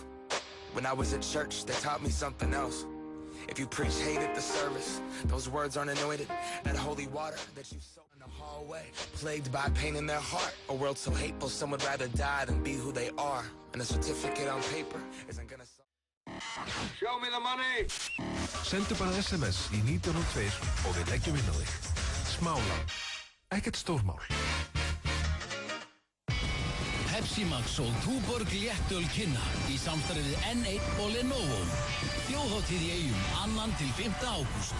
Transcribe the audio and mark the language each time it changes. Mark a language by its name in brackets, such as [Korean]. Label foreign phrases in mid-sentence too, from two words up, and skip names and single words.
[English] When I was at church, they taught me something else. If you preach hate at the service, those words aren't anointed. That holy water that you sow in the hallway, plagued by pain in their heart. A world so hateful, some would rather die than be who they are. And a certificate on paper isn't gonna... Show me the money! [Icelandic] Sendu bara SMS í 1902 og við leggjum inn á þig. Smálán. Ekkert stórmál. Pepsi Max og Túborg léttöl kynna í samstarfi við N1 og Lenovo. Þjóðhátíð í Eyjum 2. til 5. ágúst.